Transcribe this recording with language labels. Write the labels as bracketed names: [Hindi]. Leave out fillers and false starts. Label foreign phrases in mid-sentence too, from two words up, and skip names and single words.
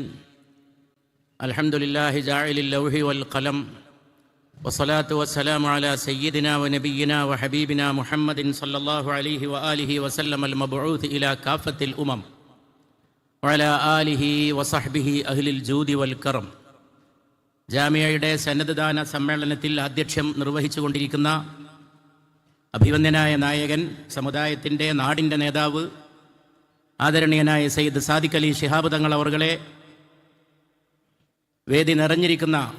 [Arabic] الحمد لله جاعل اللوح والقلم، والصلاة والسلام على سيدنا ونبينا وحبيبنا محمد صلى الله عليه وآله وسلم المبعوث إلى كافة الأمم وعلى آله وصحبه أهل الجود والكرم. [Malayalam] ജാമിയയുടെ സന്നദ്ധദാന സമ്മേളനത്തിൽ അധ്യക്ഷം നിർവഹിച്ചുകൊണ്ടിരിക്കുന്ന അഭിവന്ദനായ നായകൻ, സമുദായത്തിൻ്റെ നാടിൻ്റെ നേതാവ്, ആദരണീയനായ സയ്യിദ് സാദിഖ് അലി ശിഹാബ് തങ്ങൾ അവർകളെ, വേദി നിറഞ്ഞിരിക്കുന്ന